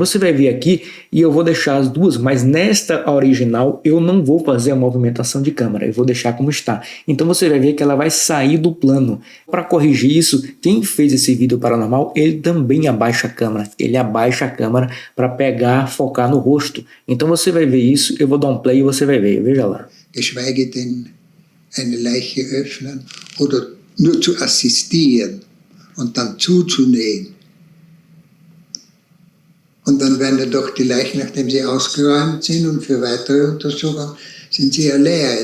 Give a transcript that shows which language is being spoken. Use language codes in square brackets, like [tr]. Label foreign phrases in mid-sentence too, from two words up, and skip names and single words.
[pt] Você vai ver aqui e eu vou deixar as duas, mas nesta original eu não vou fazer a movimentação de câmera, eu vou deixar como está. Então você vai ver que ela vai sair do plano. Para corrigir isso, quem fez esse vídeo paranormal, ele também abaixa a câmera. Ele abaixa a câmera para pegar, focar no rosto. Então você vai ver isso, eu vou dar um play e você vai ver. Veja lá. [de] Geschweige denn eine Leiche öffnen oder nur zu assistieren und dann zuzunähen. Und dann werden ja doch die Leichen, nachdem sie ausgeräumt sind und für weitere Untersuchungen, sind sie ja leer.